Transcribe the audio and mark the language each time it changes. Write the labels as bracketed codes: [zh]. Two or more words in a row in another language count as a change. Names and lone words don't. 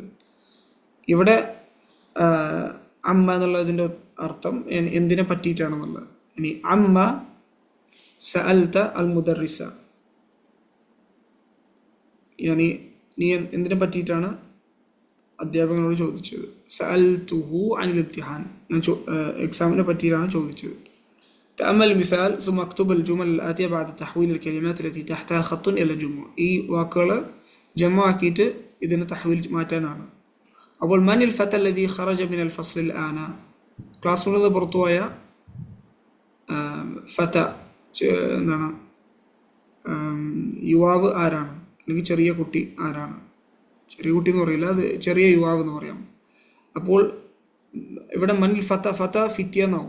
[ml] ഇവിടെ അമ്മ എന്നുള്ളതിൻ്റെ അർത്ഥം എന്തിനെ പറ്റിയിട്ടാണെന്നുള്ളത്. ഇനി [ar] عمّ سألت المدرس, [ml] നീ എന്തിനെ പറ്റിയിട്ടാണ് അധ്യാപകനോട് ചോദിച്ചത്? [ar] سألته عن الامتحان, [ml] ഞാൻ എക്സാമിനെ പറ്റിയിട്ടാണ് ചോദിച്ചത്. [ar] تأمل مثال ثم اكتب الجمل الآتية بعد تحويل الكلمات التي تحتها خط إلى جمع. [ml] ഈ വാക്കുകൾ ജമ ആക്കിയിട്ട് ഇതിനെ തഹ്വീൽ മാറ്റാനാണ്. [ar] അപ്പോൾ من الفتى الذي خرج من الفصل الآن, [ml] ക്ലാസ് മുറിയിൽ നിന്ന് പുറത്തുപോയ ഫത എന്താണ്? യുവാവ് ആരാണ്? അല്ലെങ്കിൽ ചെറിയ കുട്ടി ആരാണ്? ചെറിയ കുട്ടി എന്ന് പറയില്ല, അത് ചെറിയ യുവാവ് എന്ന് പറയാം. [ar] അപ്പോൾ ഇവിടെ من الفتى فتية എന്നാവും.